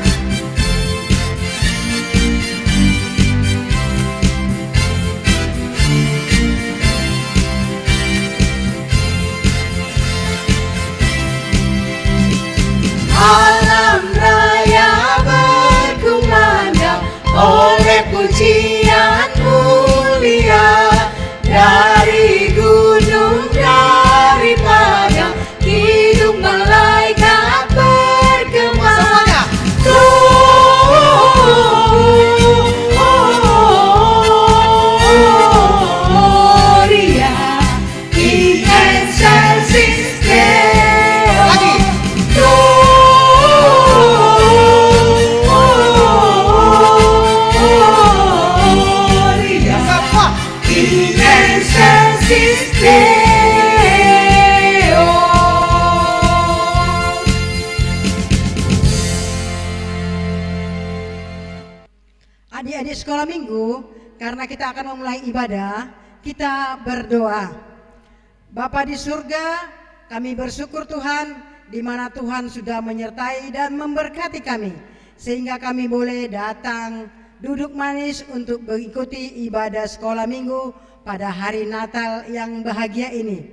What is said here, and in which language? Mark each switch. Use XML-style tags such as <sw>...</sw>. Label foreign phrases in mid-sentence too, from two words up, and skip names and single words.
<id>Alam raya berkumandang oleh pujian mulia dari gunung, dari padang, hidung malaikat bergema. Semuanya.</id> <la>Gloria in excelsis Deo.</la> <id>Lagi.</id> <la>Gloria</la> <id>Semua.</id> <la>in excelsis Deo.</la> <id>Adik-adik sekolah minggu, karena kita akan memulai ibadah, kita berdoa. Bapa di surga, kami bersyukur Tuhan, di mana Tuhan sudah menyertai dan memberkati kami, sehingga kami boleh datang duduk manis untuk mengikuti ibadah sekolah minggu pada hari Natal yang bahagia ini.</id>